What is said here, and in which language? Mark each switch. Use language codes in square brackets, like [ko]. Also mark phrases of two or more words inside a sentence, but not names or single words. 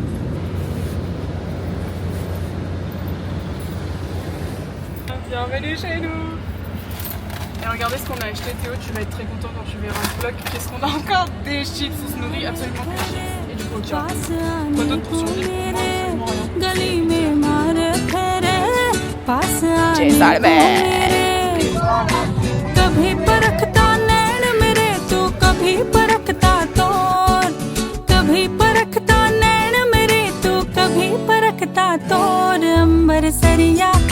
[fr] Bienvenue chez nous. Et regardez ce qu'on a acheté, Théo, tu vas être très content quand tu verras un vlog. Qu'est-ce qu'on a encore? Des chips, on se nourrit absolument que de chips. Et du coca. Quoi d'autre pour survivre? Moi, absolument rien. Jaisalmer. [hi] कभी परखता नैन मेरे तू कभी परखता तोर कभी परखता नैन मेरे तू कभी परखता तोर अंबर सरिया